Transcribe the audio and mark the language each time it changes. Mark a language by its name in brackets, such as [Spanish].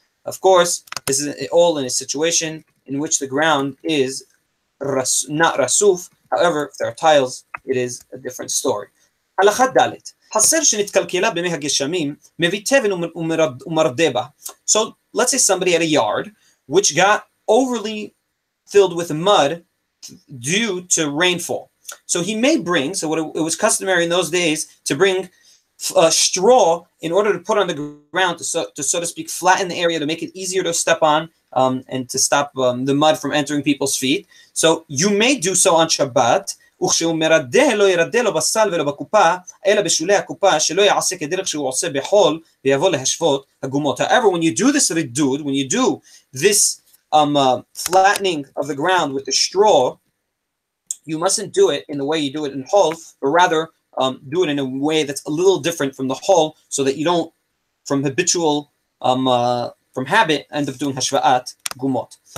[English] Of course, this is all in a situation in which the ground is not rasuf. However, if there are tiles, it is a different story. [Hebrew] הלכה ד' חסר שנתקלקלה במי הגשמים מביא תבן ומרדה בה. [English] So let's say somebody had a yard which got overly filled with mud due to rainfall. So he may bring, it was customary in those days to bring straw in order to put on the ground to so to speak flatten the area, to make it easier to step on and to stop the mud from entering people's feet. So you may do so on Shabbat. [Hebrew] וכשהוא מרדה לא ירדה לו בסל ולא בקופה, אלא בשולי הקופה, שלא יעשה כדרך שהוא עושה בחול, ויבוא להשוות הגומות. [English] However, when you do this ridud, when you do this flattening of the ground with the straw, you mustn't do it in the way you do it in hol, but rather do it in a way that's a little different from the hol, so that you don't, from habitual, from habit, end up doing hashva'at gumot.